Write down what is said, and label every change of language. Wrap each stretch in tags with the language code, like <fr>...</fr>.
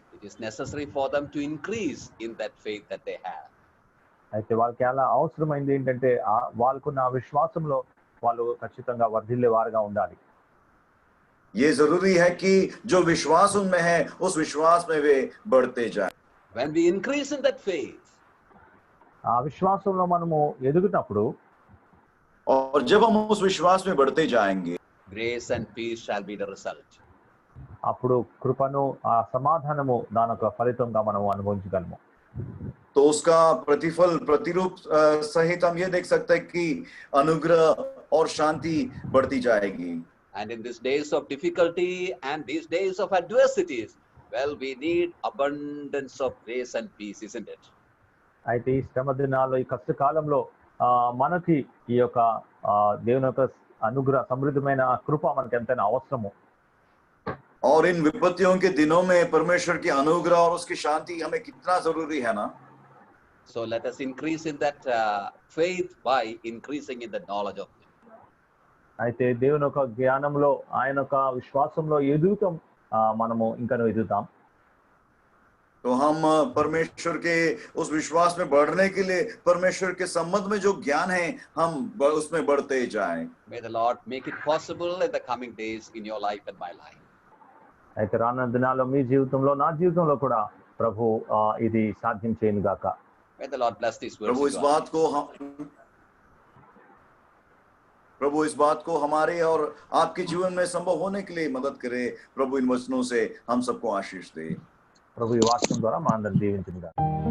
<en>it is necessary for them to increase in that faith that they have.</en> <te>అయితే వాళ్ళకి అలా అవసరమైంది ఏంటంటే వాళ్ళకున్న ఆ విశ్వాసంలో వాళ్ళు ఖచ్చితంగా వర్ధిల్లే వారుగా ఉండాలి.</te> <hi>ये जरूरी है कि जो विश्वास उनमें है उस विश्वास में वे बढ़ते जाएं.</hi> <en>When we increase in that faith,</en> <te>ఆ విశ్వాసంలో మనము ఎదుగుతున్నప్పుడు,</te> <hi>और जब हम उस विश्वास में बढ़ते जाएंगे,</hi> <en>grace and peace shall be the result.</en> <te>అప్పుడు కృపను, ఆ సమాధానము దాని యొక్క ఫలితంగా మనము అనుభవించగలము.</te> <hi>तो उसका प्रतिफल, प्रतिरूप सहित हम ये देख सकते हैं कि अनुग्रह और शांति बढ़ती जाएगी.</hi> <en>And in these days of difficulty and these days of adversities, well, we need abundance of grace and peace, isn't it?</en> <te>అయితే ఈ శ్రమ దినాల్లో, ఈ కష్టకాలంలో మనకి ఈ యొక్క దేవుని యొక్క అనుగ్రహ, సమృద్ధమైన కృప మనకి ఎంతైనా అవసరము.</te> <hi>और इन विपत्तियों के दिनों में परमेश्वर की अनुग्रह और उसकी शांति हमें कितना जरूरी है ना.</hi> <en>So let us increase in that faith by increasing in the knowledge of Him.</en> <te>అయితే దేవుని యొక్క జ్ఞానంలో, ఆయన యొక్క విశ్వాసంలో ఎదుగుతాం, మనము ఇంకా ఎదుగుతాం.</te> <hi>तो हम परमेश्वर के उस विश्वास में बढ़ने के लिए परमेश्वर के संबंध में जो ज्ञान है हम उसमें बढ़ते जाएं.</hi> <en>May the Lord make it possible in the coming days in your life and my life.</en> <te>అయితే రానున్న దినాల్లో మీ జీవితంలో, నా జీవితంలో కూడా ప్రభు ఇది సాధ్యం చేయను గాక.</te> <en>May the Lord bless these words.</en> <hi>प्रभु इस बात को हमारे और आपके जीवन में संभव होने के लिए मदद करे. प्रभु इन वचनों से हम सबको आशीष दे.</hi> <te>ప్రభు ఈ వాక్యం ద్వారా మా అందరిని దీవించును గాక.</te>